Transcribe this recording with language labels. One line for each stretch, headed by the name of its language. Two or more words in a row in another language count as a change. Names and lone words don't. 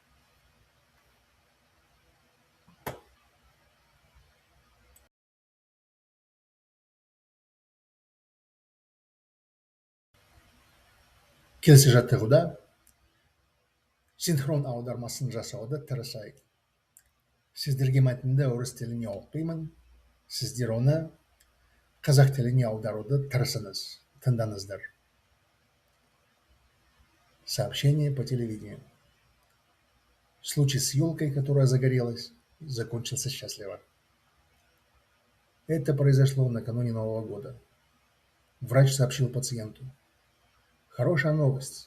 Kazakh: Келесі жаттығуда синхрон аудармасын жасауды тырысайық. Сіздерге мәтінді орыс тіліне оқимын. Сіздер оны қазақ тіліне аударуды тырысыңыз. Тыңдаңыздар.
Russian: Сообщение по телевидению. Случай с елкой, которая загорелась, закончился счастливо. Это произошло накануне Нового года. Врач сообщил пациенту: хорошая новость.